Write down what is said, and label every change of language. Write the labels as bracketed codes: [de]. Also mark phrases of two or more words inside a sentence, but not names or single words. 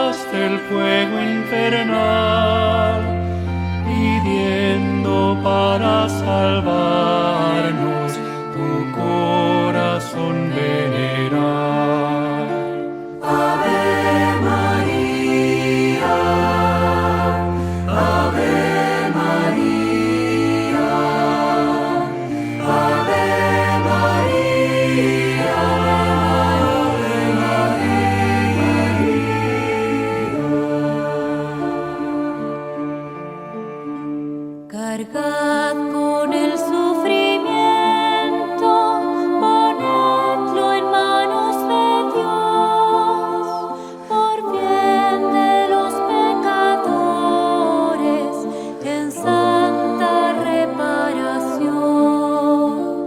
[es] del fuego infernal, pidiendo para salvarnos tu corazón venerar. [la] Ave María, Ave María, Ave María, Ave María. [es] Cargad con el sufrimiento, ponedlo en manos de Dios, por bien de los pecadores, en santa reparación.